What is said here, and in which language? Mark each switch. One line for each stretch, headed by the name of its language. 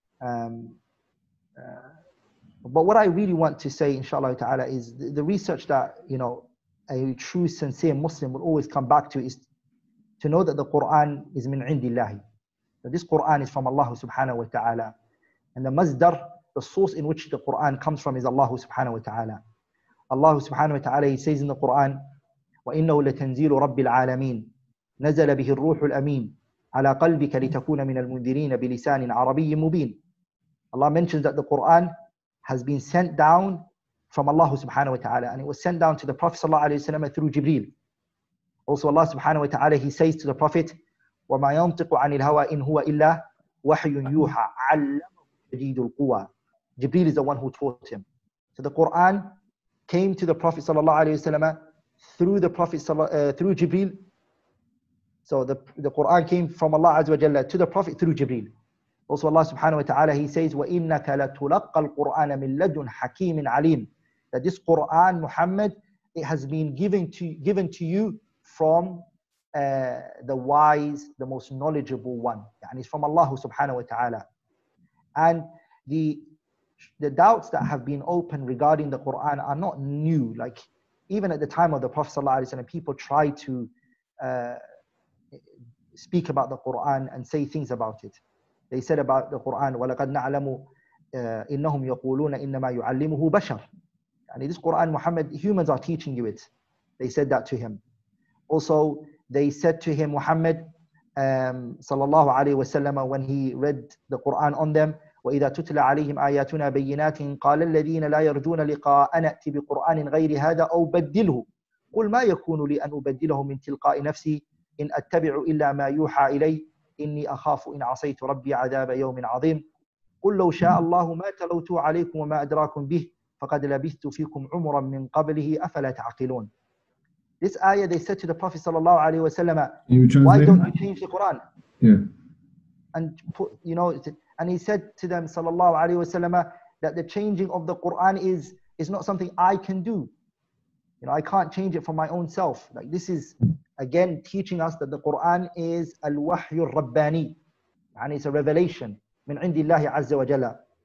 English: But what I really want to say, inshallah ta'ala, is the research that a true, sincere Muslim will always come back to is to know that the Qur'an is min indillahi. That this Qur'an is from Allah subhanahu wa ta'ala. And the masdar, the source in which the Qur'an comes from, is Allah subhanahu wa ta'ala. Allah subhanahu wa ta'ala, He says in the Qur'an,
Arabic: وَإِنَّهُ لَتَنزِيلُ رَبِّ الْعَالَمِينَ نَزَلَ بِهِ الرُّوحُ الْأَمِينُ عَلَى قَلْبِكَ لِتَكُونَ مِنَ الْمُنذِرِينَ بِلِسَانٍ عَرَبِيٍّ مُبِينٍ.
English: Allah mentions that the Qur'an has been sent down from Allah subhanahu wa ta'ala, and it was sent down to the Prophet sallallahu alayhi wa sallam through Jibreel. Also Allah subhanahu wa ta'ala, He says to the Prophet,
Arabic: وَمَا يَنْطِقُ عَنِ الْهَوَىٰ إِنْ هُوَ إِلَّا وَحْيٌ يُوحَىٰ عَلَّمَهُ شَدِيدُ الْقُوَىٰ.
English: Jibreel is the one who taught him. So the Qur'an came to the Prophet sallallahu alayhi wa sallam through the Prophet through Jibreel. So the Qur'an came from Allah azza wa jalla to the Prophet through Jibreel. Also Allah subhanahu wa ta'ala, He says,
Arabic: وَإِنَّكَ لَتُلَقَّى الْقُرْآنَ مِنْ لَدُنْ حَكِيمٍ عَلِيمٍ.
English: That this Qur'an, Muhammad, it has been given to you from the wise, the most knowledgeable one. And it's from Allah subhanahu wa ta'ala. And the doubts that have been opened regarding the Qur'an are not new. Like even at the time of the Prophet sallallahu alaihi wasallam, people try to speak about the Qur'an and say things about it. They said about the Qur'an,
Arabic: وَلَقَدْ نَعْلَمُ إِنَّهُمْ يَقُولُونَ إِنَّمَا يُعَلِّمُهُ بَشَرٌ.
English: And this Quran, Muhammad, humans are teaching you it. They said that to him. Also, they said to him, Muhammad, sallallahu alayhi wasallam, when he read the Quran on them,
Arabic: وَإِذَا تُتْلَى عَلَيْهِمْ آيَاتُنَا بَيِّنَاتٍ قَالَ الَّذِينَ لَا يَرْجُونَ لِقَاءَنَا ائْتِ بِقُرْآنٍ غَيْرِ هَذَا أَوْ بَدِّلْهُ قُلْ مَا يَكُونُ لِي أَنْ أُبَدِّلَهُ مِنْ تِلْقَاءِ نَفْسِي إِنْ أَتَّبِعُ إِلَّا مَا يُوحَى إِلَيَّ إِنِّي أَخَافُ إِنْ عَصَيْتُ رَبِّي عَذَابَ يَوْمٍ عَظِيمٍ قُلْ لَوْ شَاءَ اللَّهُ مَا تَلَوْتُ عَلَيْكُمْ وَمَا أَدْرَاكُمْ بِهِ فَقَدْ لَبِثْتُ فِيكُمْ عُمُرًا مِنْ قَبْلِهِ أَفَلَا تَعْقِلُونَ.
English: This ayah, they said to the Prophet sallallahu alaihi wasallam, why don't you change the Quran? Yeah. And put, and he said to them sallallahu alaihi wasallam that the changing of the Quran is not something I can do. I can't change it for my own self. Like, this is again teaching us that the Quran is al-wahyu rabbani, and it's a revelation min indillahi azza wa jalla.